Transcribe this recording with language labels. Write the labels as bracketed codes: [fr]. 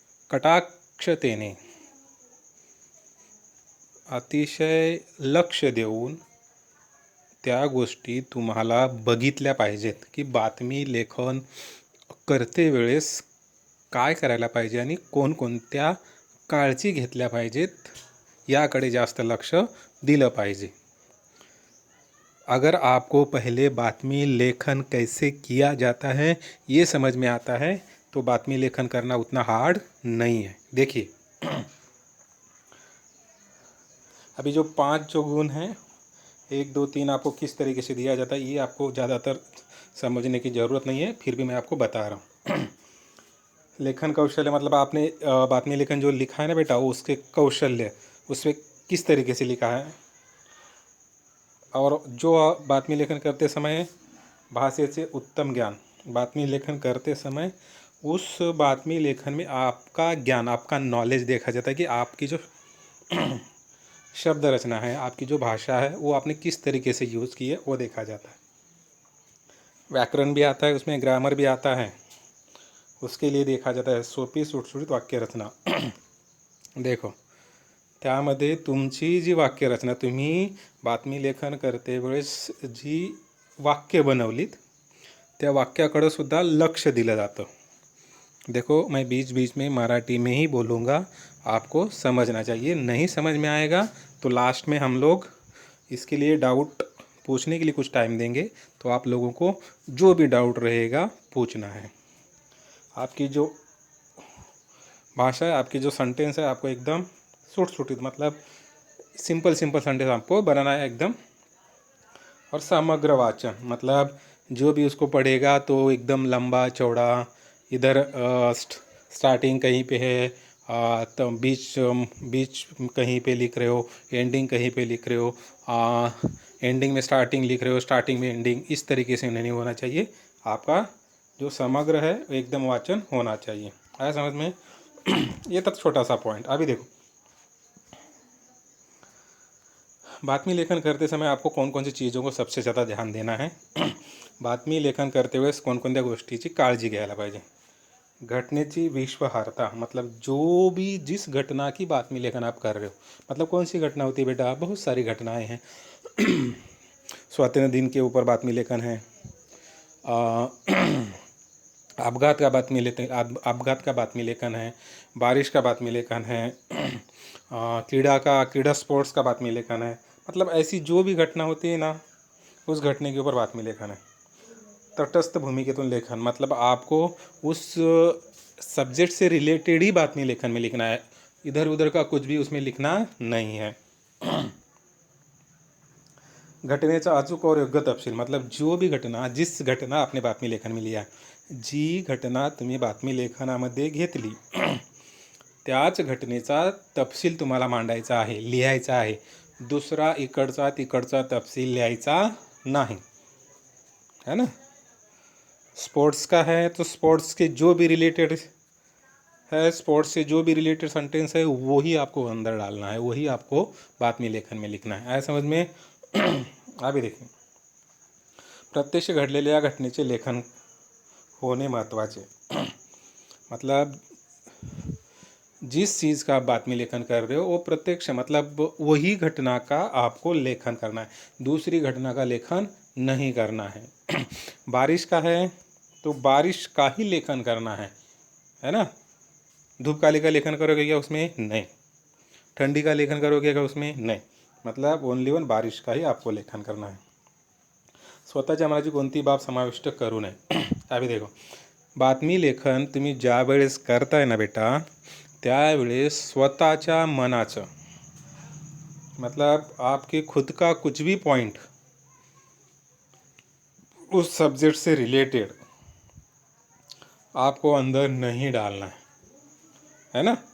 [mr] कटाक्षतेने, अतिशय लक्ष देऊन त्या गोष्टी तुम्हाला बघितल्या पाहिजेत की बातमी लेखन करते वेळेस काय करायला पाहिजे आणि कोणकोणत्या काळजी घेतल्या पाहिजेत याकडे जास्त लक्ष दिलं पाहिजे। [hi] अगर आपको पहले बातमी लेखन कैसे किया जाता है ये समझ में आता है तो बातमी लेखन करना उतना हार्ड नहीं है। देखिए, अभी जो पांच जो गुण हैं, 1 2 3 आपको किस तरीके से दिया जाता है ये आपको ज़्यादातर समझने की ज़रूरत नहीं है, फिर भी मैं आपको बता रहा हूँ। लेखन कौशल्य मतलब आपने बातमी लेखन जो लिखा है ना बेटा, वो उसके कौशल्य उसमें किस तरीके से लिखा है, और जो बातमी लेखन करते समय भाषा से उत्तम ज्ञान, बातमी लेखन करते समय उस बातमी लेखन में आपका ज्ञान, आपका नॉलेज देखा जाता है कि आपकी जो शब्द रचना है, आपकी जो भाषा है वो आपने किस तरीके से यूज़ की है वो देखा जाता है। व्याकरण भी आता है उसमें, ग्रामर भी आता है, उसके लिए देखा जाता है। [mr] सोपी सुटसुटीत वाक्य रचना देखो, त्यामध्ये तुमची जी वाक्यरचना, तुम्ही बातमी लेखन करते वेळेस जी वाक्य बनवलीत त्या वाक्याकडं सुद्धा लक्ष दिलं जातं। [hi] देखो, मैं बीच बीच में मराठी में ही बोलूँगा, आपको समझना चाहिए। नहीं समझ में आएगा तो लास्ट में हम लोग इसके लिए डाउट पूछने के लिए कुछ टाइम देंगे, तो आप लोगों को जो भी डाउट रहेगा पूछना है। आपकी जो भाषा है, आपकी जो सेंटेंस है, आपको एकदम सुट मतलब सिंपल सेंटेंस आपको बनाना है एकदम। और समग्र वाचन मतलब जो भी उसको पढ़ेगा तो एकदम लंबा चौड़ा, इधर स्टार्टिंग कहीं पे है, तो बीच कहीं पे लिख रहे हो, एंडिंग कहीं पे लिख रहे हो, एंडिंग में स्टार्टिंग लिख रहे हो, स्टार्टिंग में एंडिंग, इस तरीके से नहीं होना चाहिए। आपका जो समग्र है एकदम वाचन होना चाहिए। आया समझ में? ये तक छोटा सा पॉइंट। अभी देखो, बातमी लेखन करते समय आपको कौन कौन सी चीज़ों को सबसे ज़्यादा ध्यान देना है। [mr] बातमी लेखन करते वेळेस कोणकोणत्या गोष्टीची काळजी घ्यायला पाहिजे। घटनेची विश्वासार्हता [hi] मतलब जो भी जिस घटना की बातमी लेखन आप कर रहे हो, मतलब कौन सी घटना होती है बेटा, बहुत सारी घटनाएं हैं। स्वातंत्र्य दिन के ऊपर बातमी लेखन है, अपघात का बातमी लेखन, अपघात का बातमी लेखन है, बारिश का बातमी लेखन है, क्रीड़ा स्पोर्ट्स का बातमी लेखन है। मतलब ऐसी जो भी घटना होती है ना, उस घटने के ऊपर बातमी लेखन है। [mr] तटस्थ भूमिकेतून लेखन [hi] मतलब आपको उस सब्जेक्ट से रिलेटेड ही बातमी लेखन में लिखना है, इधर उधर का कुछ भी उसमें लिखना नहीं है। [mr] घटनेचा अचूक और योग्य तपशील [hi] मतलब जो भी घटना, जिस घटना आपने बातमी लेखन में लिया, [mr] जी घटना तुम्ही बातमी लेखनामध्ये घेतली त्याच घटनेचा तपशील तुम्हाला मांडायचा आहे, लिहायचा आहे। दुसरा इकडचा तिकडचा तपशील लिहायचा नहीं, है ना। [hi] स्पोर्ट्स का है तो स्पोर्ट्स के जो भी रिलेटेड है, स्पोर्ट्स से जो भी रिलेटेड सेंटेंस है वही आपको अंदर डालना है, वही आपको बातमी लेखन में लिखना है। आया समझ में? अभी देखिए, [mr] प्रत्यक्ष घडलेल्या घटनेचे लेखन होने महत्त्वाचे। [hi] मतलब जिस चीज़ का आप बातमी लेखन कर रहे हो वो प्रत्यक्ष मतलब वही घटना का आपको लेखन करना है, दूसरी घटना का लेखन नहीं करना है। बारिश का है तो बारिश का ही लेखन करना है ना। धूपकाली का लेखन करोगे क्या उसमें? नहीं। ठंडी का लेखन करोगे क्या उसमें? नहीं। मतलब [en] only one [hi] बारिश का ही आपको लेखन करना है। [mr] स्वतःच्या मनाची कोणती बाब समाविष्ट करू नये. [hi] अभी देखो, [mr] बातमी लेखन तुम्ही ज्या वेळेस करताय ना बेटा, त्यावेळेस स्वतःच्या मनाचं [hi] मतलब आपके खुद का कुछ भी पॉइंट उस सब्जेक्ट से रिलेटेड आपको अंदर नहीं डालना है ना।